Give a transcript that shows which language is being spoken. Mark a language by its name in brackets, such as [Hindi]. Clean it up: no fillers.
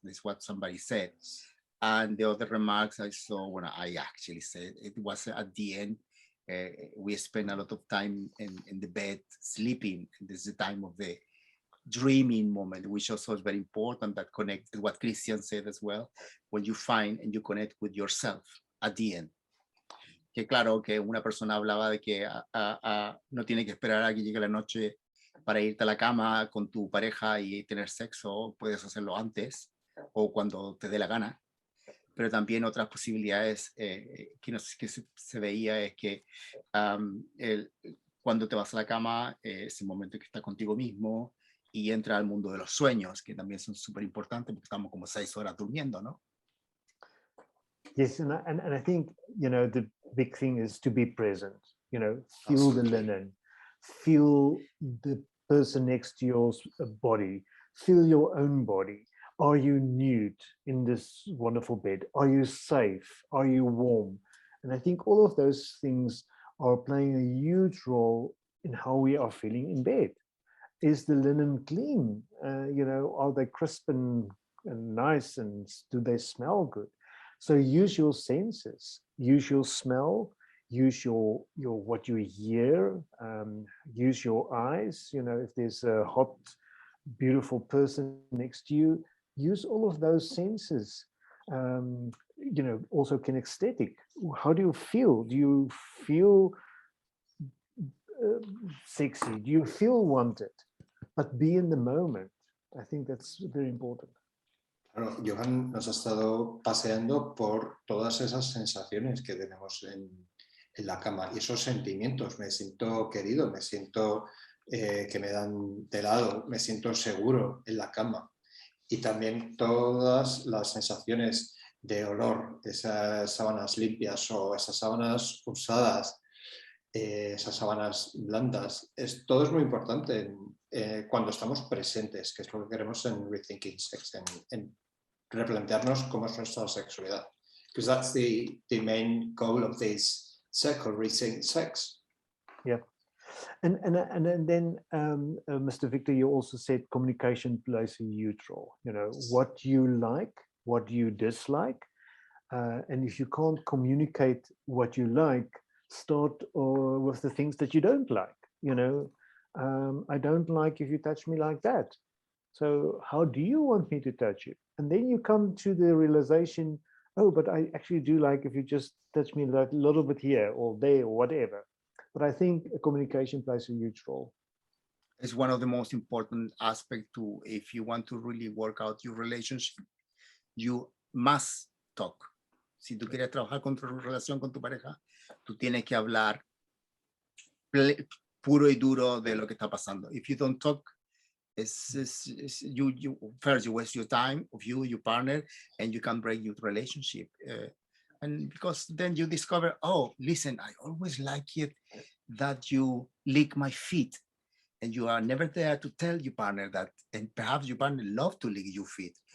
[English] That's what somebody said. And the other remarks I saw when I actually said it was at the end. We spend a lot of time in the bed sleeping. This is the time of the dreaming moment, which also is very important, that connects to what Christian said as well, when you find and you connect with yourself at the end. [Spanish] Que claro, que una persona hablaba de que no tiene que esperar a que llegue la noche para irte a la cama con tu pareja y tener sexo, puedes hacerlo antes o cuando te dé la gana. Pero también otras posibilidades que, no sé, que se veía es que cuando te vas a la cama es el momento que estás contigo mismo y entra al mundo de los sueños, que también son súper importantes porque estamos como 6 horas durmiendo, ¿no? [English] Yes, and I think, the big thing is to be present, feel the linen, feel the person next to your body, feel your own body. Are you nude in this wonderful bed? Are you safe? Are you warm? And I think all of those things are playing a huge role in how we are feeling in bed. Is the linen clean? Are they crisp and nice, and do they smell good? So use your senses, use your smell, use your what you hear, use your eyes. If there's a hot, beautiful person next to you, use all of those senses. Also kinesthetic. How do you feel? Do you feel sexy? Do you feel wanted? But be in the moment. I think that's very important. [Spanish] Claro, Johan nos ha estado paseando por todas esas sensaciones que tenemos en la cama y esos sentimientos. Me siento querido, me siento que me dan de lado, me siento seguro en la cama. Y también todas las sensaciones de olor, esas sábanas limpias o esas sábanas usadas, esas sábanas blandas, todo es muy importante cuando estamos presentes, que es lo que queremos en Rethinking Sex, en replantearnos cómo es nuestra sexualidad. [English] Because that's the main goal of this circle, Rethinking Sex. Yeah. And then, Mr. Victor, you also said communication plays a huge role. What you like, what you dislike, and if you can't communicate what you like, start with the things that you don't like. I don't like if you touch me like that. So how do you want me to touch you? And then you come to the realization, oh, but I actually do like if you just touch me like a little bit here or there or whatever. But I think communication plays a huge role. It's one of the most important aspects to, if you want to really work out your relationship, you must talk. [Spanish] Si tú quieres trabajar con tu relación con tu pareja, tú tienes que hablar puro y duro de lo que está pasando. [English] If you don't talk, you first you waste your time of you, your partner, and you can break your relationship. And because then you discover, oh, listen, I always like it that you lick my feet, and you are never there to tell your partner that, and perhaps your partner love to lick your feet.